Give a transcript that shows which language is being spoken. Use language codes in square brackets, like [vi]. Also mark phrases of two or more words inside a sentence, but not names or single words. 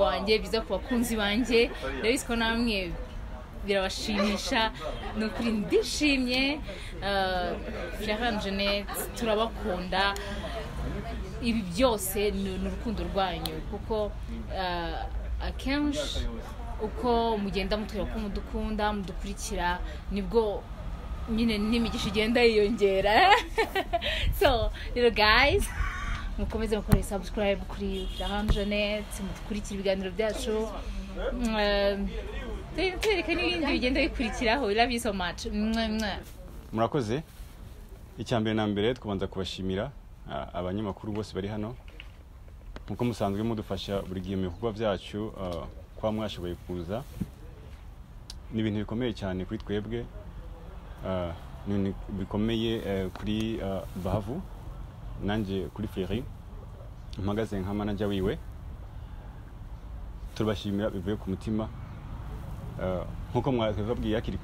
[rw] wanjye byiza ku bakunzi banjye rero ko namwe birabashimisha no kuri ndishimye Fleury Jeanette turabakunda ibi byose ni urukundo rwanyu kuko akenshi uko mugenda mutwira ko mudukunda mudukurikira nibwo nyine n'imigisha igenda yiyongera [en] so little guys [rw] mukomeze mukore subscribe kuri Fleury Jeanette mudukurikira ibiganiro byacu tereka n'ibindi bigenda bikurikiraho [en] love you so much [rw] murakoze icyambere na mbere twabanza kubashimira abanyamakuru bose bari hano nkuko musanzwe mudufasha buri gihe mu bikorwa byacu kwa mwashoboye kuza ni ibintu bikomeye cyane kuri twebwe ni bikomeye kuri BAHAVU nanjye kuri Fleury mpagaze nka manager wiwe turabashimira bivuye ku mutima nkuko mwababwiye akiri